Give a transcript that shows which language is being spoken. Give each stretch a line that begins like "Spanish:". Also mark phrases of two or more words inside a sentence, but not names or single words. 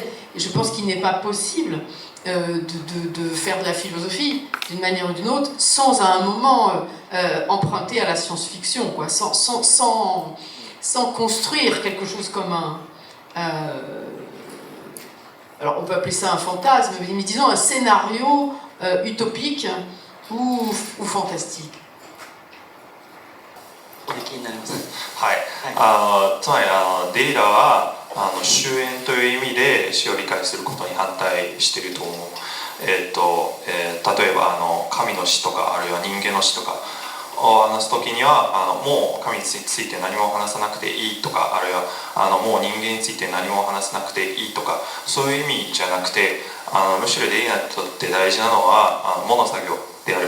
French: Et je pense qu'il n'est pas possible de faire de la philosophie d'une manière ou d'une autre sans à un moment emprunter à la science-fiction, quoi, sans construire quelque chose comme alors on peut appeler ça un fantasme, mais disons un scénario utopique ou fantastique.
Japanese: おできになります。はい、つまりデリダは終焉という意味で死を理解することに反対していると思う。例えば神の死とかあるいは人間の死とかを話す時にはもう神について何も話さなくていいとかあるいはもう人間について何も話さなくていいとかそういう意味じゃなくてむしろデリダにとって大事なのはモノ作業である。